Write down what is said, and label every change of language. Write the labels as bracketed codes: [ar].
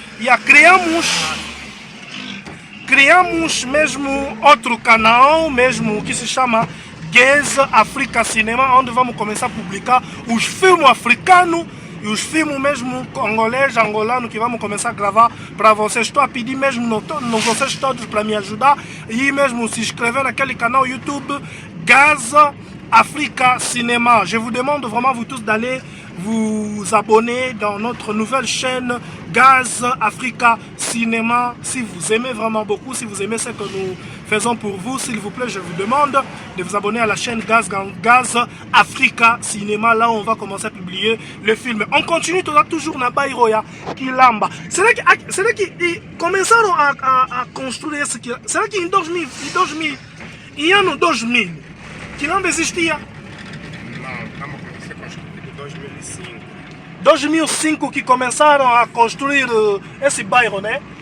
[fr] Il y a [pt] Criamos mesmo outro canal mesmo que se chama Gez Africa Cinema, onde vamos começar a publicar os filmes africanos e os filmes mesmo congolês, angolanos que vamos começar a gravar para vocês. Estou a pedir mesmo vocês todos para me ajudar e mesmo se inscrever naquele canal YouTube Gez Africa Cinéma. [fr] Je vous demande vraiment vous tous d'aller vous abonner dans notre nouvelle chaîne Gez Africa Cinéma. Si vous aimez vraiment beaucoup, si vous aimez ce que nous faisons pour vous, s'il vous plaît, je vous demande de vous abonner à la chaîne Gez Africa Cinéma. Là, on va commencer à publier le film. On continue toujours na Bairoya Kilamba. C'est là qu'ils commençaram à construire ce qui. C'est là qu'en 2000, il y a 2000. Kilamba [pt] existia? Não, estamos a construir em 2005. 2005 que começaram a construir esse bairro, né?